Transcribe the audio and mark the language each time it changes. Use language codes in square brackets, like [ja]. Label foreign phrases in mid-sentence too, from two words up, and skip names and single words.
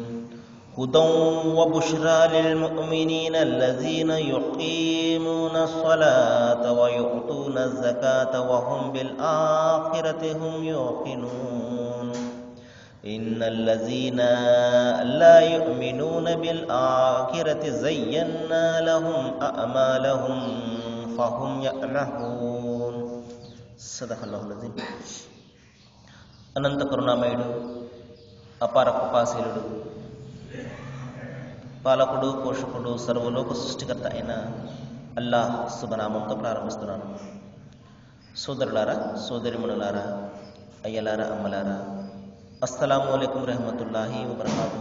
[ar] هدى وبشرى للمؤمنين الذين يقيمون الصلاة ويؤتون الزكاة وهم بالآخرة هم يوقنون إن الذين لا يؤمنون بالآخرة زينا لهم أعمالهم فهم يعمهون صدق الله العظيم. [te] అనంత కరుణామయుడు, అపార కృపాశీలుడు, పాలకుడు, పోషకుడు, సర్వలోక సృష్టికర్త అయిన అల్లాహ్ శుభనామంతో ప్రారంభిస్తున్నాను. సోదరులారా, సోదరిమణులారా, అయ్యలారా, అమ్మలారా, [ar] السلام عليكم رحمة الله وبركاته.